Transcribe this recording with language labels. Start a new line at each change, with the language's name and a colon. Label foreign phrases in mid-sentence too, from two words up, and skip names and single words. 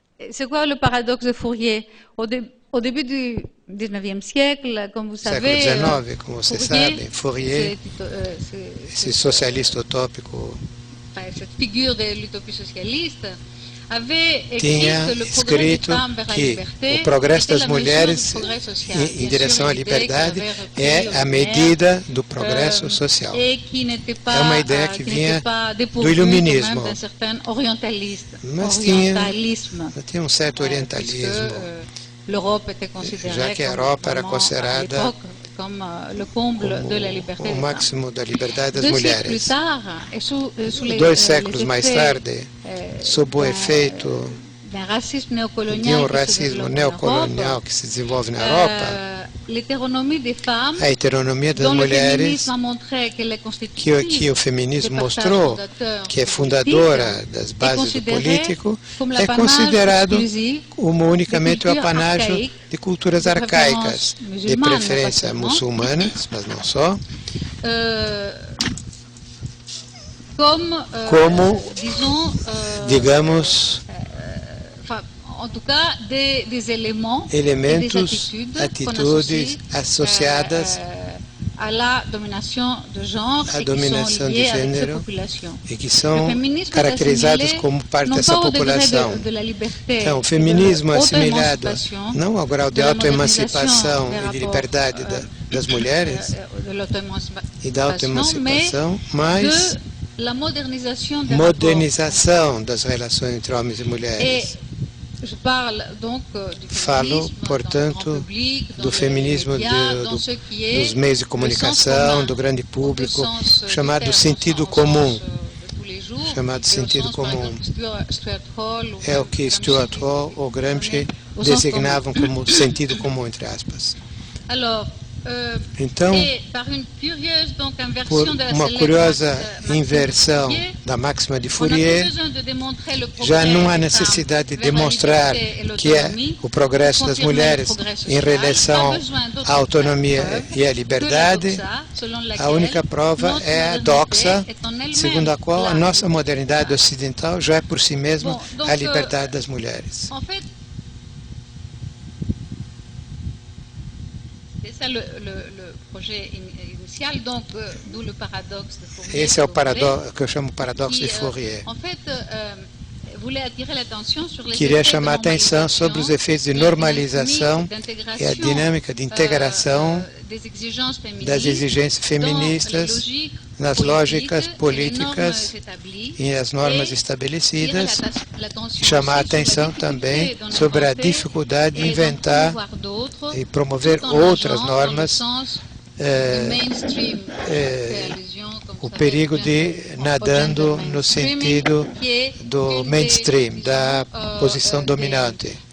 French: c'est quoi le paradoxe de Fourier? Au début du 19e siècle, comme vous savez,
Portuguese: Século XIX, como você sabe, Fourier, esse socialista utópico,
French: cette figure de l'utopie socialiste, avait
Portuguese: tinha
French: écrit que le progrès des
Portuguese: escrito
French: femmes vers la
Portuguese: que
French: liberté
Portuguese: o progresso
French: était
Portuguese: das
French: la mesure
Portuguese: mulheres
French: du progrès social.
Portuguese: em
French: Bien
Portuguese: direção
French: sûr,
Portuguese: à
French: une idée
Portuguese: liberdade
French: qui avait repris
Portuguese: é a
French: Lumière,
Portuguese: medida do progresso social.
French: et qui n'était pas,
Portuguese: É uma ideia que
French: qui
Portuguese: vinha
French: n'était pas
Portuguese: do
French: dépourvue
Portuguese: iluminismo.
French: quand même d'un certain orientalisme.
Portuguese: Mas tinha um certo orientalismo,
French: Puisque, l'Europe était considérée
Portuguese: já que a
French: comme
Portuguese: Europa era
French: vraiment, à
Portuguese: considerada
French: l'époque, comme le comble de la liberté
Portuguese: o
French: des femmes.
Portuguese: máximo da liberdade das
French: 2 siècles
Portuguese: mulheres.
French: plus tard, et sous les,
Portuguese: 2 séculos mais
French: effets,
Portuguese: tarde, sob o efeito
French: d'un racisme
Portuguese: de
French: néocolonial
Portuguese: um
French: qui se
Portuguese: racismo
French: développe en
Portuguese: neocolonial
French: Europe,
Portuguese: que se desenvolve na Europa,
French: l'hétéronomie des femmes,
Portuguese: a heteronomia das
French: dont le
Portuguese: mulheres,
French: féminisme a montré qu'elle est constitutive
Portuguese: que o feminismo
French: des partages
Portuguese: mostrou
French: fondateurs
Portuguese: que é
French: politiques,
Portuguese: fundadora das bases do
French: considérée
Portuguese: político,
French: comme
Portuguese: é
French: l'apanage
Portuguese: considerado
French: exclusif
Portuguese: como unicamente o
French: de cultures
Portuguese: apanágio
French: arcaïques,
Portuguese: de culturas de arcaicas, preferência de muçulmana, preferência
French: pas seulement.
Portuguese: muçulmanas, mas não só, como,
French: disons,
Portuguese: digamos,
French: enfin, en tout cas, des éléments
Portuguese: elementos,
French: et des
Portuguese: atitudes
French: qu'on associe,
Portuguese: associadas
French: à la domination de genre
Portuguese: à
French: et qui
Portuguese: dominação
French: sont
Portuguese: de
French: liées avec cette
Portuguese: gênero
French: population.
Portuguese: e que
French: Le
Portuguese: são
French: féminisme est
Portuguese: caracterizados
French: assimilé
Portuguese: como parte
French: non
Portuguese: dessa
French: pas au degré
Portuguese: população.
French: de la liberté
Portuguese: Então, o
French: et
Portuguese: feminismo
French: de
Portuguese: assimilado
French: l'auto-émancipation,
Portuguese: não ao grau de
French: de la
Portuguese: autoemancipação
French: modernisation
Portuguese: e de
French: des
Portuguese: liberdade
French: rapports,
Portuguese: das mulheres
French: de l'auto-émancipation,
Portuguese: e da autoemancipação, mas
French: de la modernisation des rapports.
Portuguese: modernização das relações entre homens e mulheres.
French: Je parle donc du
Portuguese: Falo,
French: féminisme
Portuguese: portanto,
French: dans le grand public, dans
Portuguese: do
French: les
Portuguese: feminismo
French: médias, dans ce qui est
Portuguese: dos meios de
French: le
Portuguese: comunicação,
French: sens commun,
Portuguese: do grande público,
French: au sens
Portuguese: chamado
French: du terme,
Portuguese: sentido
French: au
Portuguese: comum.
French: sens de tous les jours,
Portuguese: Chamado
French: et au
Portuguese: sentido
French: sens, par
Portuguese: comum.
French: exemple, Stuart Hall, ou
Portuguese: É o que
French: Gramsci
Portuguese: Stuart Hall ou Gramsci
French: au sens
Portuguese: designavam como sentido comum, entre aspas.
French: Alors,
Portuguese: Então,
French: et par une curieuse donc,
Portuguese: por
French: inversion de la
Portuguese: uma
French: célèbre
Portuguese: curiosa
French: maxime de
Portuguese: inversão
French: Fourier,
Portuguese: da máxima de
French: on n'a
Portuguese: Fourier,
French: plus besoin de démontrer le progrès
Portuguese: já não há
French: des
Portuguese: necessidade de
French: femmes vers la
Portuguese: demonstrar
French: liberté et
Portuguese: que é
French: l'autonomie,
Portuguese: o progresso das
French: confirmer
Portuguese: mulheres
French: le progrès
Portuguese: em
French: social,
Portuguese: relação
French: pas besoin d'autre
Portuguese: à autonomia
French: preuve
Portuguese: e à
French: que la
Portuguese: liberdade.
French: doxa, selon
Portuguese: A
French: laquelle
Portuguese: única prova
French: notre
Portuguese: é a
French: modernité
Portuguese: doxa,
French: est en elle-même
Portuguese: segundo a qual a
French: la
Portuguese: nossa
French: liberté.
Portuguese: modernidade ocidental já é por si mesma
French: Bom, donc,
Portuguese: a liberdade das mulheres.
French: En fait, c'est ça le projet initial, donc d'où le paradoxe de Fourier.
Portuguese: Esse é o
French: si vous voulez,
Portuguese: paradoxo que eu chamo paradoxo
French: qui,
Portuguese: de Fourier.
French: en fait, voulait attirer l'attention sur les
Portuguese: Queria
French: effets de
Portuguese: chamar a atenção sobre os efeitos de normalização e a dinâmica de integração
French: des exigences féministes
Portuguese: das exigências feministas nas lógicas políticas e as normas estabelecidas, e chamar a atenção também sobre a dificuldade de inventar e promover outras normas, o perigo de nadando no sentido do mainstream, da posição dominante.